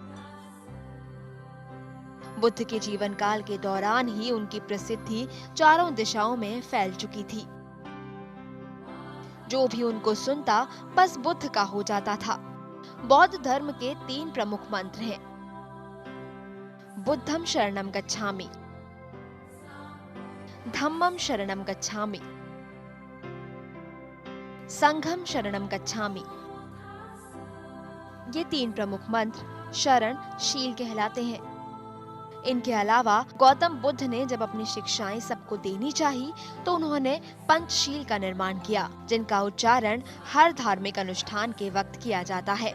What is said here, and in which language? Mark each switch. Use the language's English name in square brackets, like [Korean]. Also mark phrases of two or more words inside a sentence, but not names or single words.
[Hindi] बुद्ध के जीवन काल के दौरान ही उनकी प्रसिद्धि चारों दिशाओं में फैल चुकी थी। जो भी उनको सुनता बस बुद्ध का हो जाता था। बौद्ध धर्म के 3 प्रमुख मंत्र हैं। [Pali] बुद्धम शरणम गच्छामि, धम्मम शरणम गच्छामि, संघम शरणम गच्छामि। [Hindi] ये 3 प्रमुख मंत्र शरण शील कहलाते हैं। इनके अलावा गौतम बुद्ध ने जब अपनी शिक्षाएं सबको देनी चाहिए तो उन्होंने पंचशील का निर्माण किया, जिनका उच्चारण हर धार्मिक अनुष्ठान के वक्त किया जाता है।